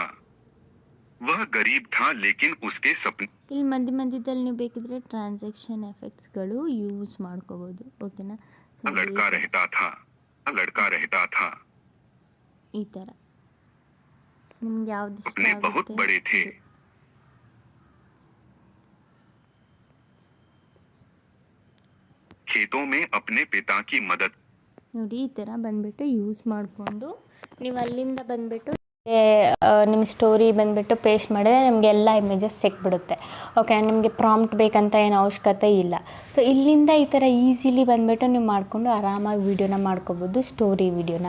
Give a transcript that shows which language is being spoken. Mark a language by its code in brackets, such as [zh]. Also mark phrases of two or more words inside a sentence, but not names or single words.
[hi] वह गरीब था लेकिन उसके सपने. [kn] ಇಲ್ಲಿ ಮಧ್ಯದಲ್ಲಿ ನೀವು ಬೇಕಿದ್ರೆ [en] transaction effects [kn] ಯೂಸ್ ಮಾಡ್ಕೋಬೋದು. ಓಕೆನಾ, [hi] लड़का रहता था [kn] ಈ ಥರ ನಿಮ್ಗೆ ಯಾವ್ದು ಇಷ್ಟ [hi] अपने बहुत बड़े थे. खेतों में अपने पिता की मदद. [kn] ನೋಡಿ ಈ ಥರ ಬಂದುಬಿಟ್ಟು ಯೂಸ್ ಮಾಡಿಕೊಂಡು ನೀವು ಅಲ್ಲಿಂದ ಬಂದುಬಿಟ್ಟು ನಿಮ್ಮ ಸ್ಟೋರಿ ಬಂದುಬಿಟ್ಟು ಪೇಸ್ಟ್ ಮಾಡಿದ್ರೆ ನಿಮಗೆ ಎಲ್ಲ ಇಮೇಜಸ್ ಸಿಕ್ಬಿಡುತ್ತೆ. ಓಕೆ, ನಿಮಗೆ ಪ್ರಾಂಪ್ಟ್ ಬೇಕಂತ ಏನು ಅವಶ್ಯಕತೆ ಇಲ್ಲ. ಸೊ ಇಲ್ಲಿಂದ ಈ ಥರ ಈಸಿಲಿ ಬಂದುಬಿಟ್ಟು ನೀವು ಮಾಡಿಕೊಂಡು ಆರಾಮಾಗಿ ವೀಡಿಯೋನ ಮಾಡ್ಕೋಬೋದು, ಸ್ಟೋರಿ ವೀಡಿಯೋನ.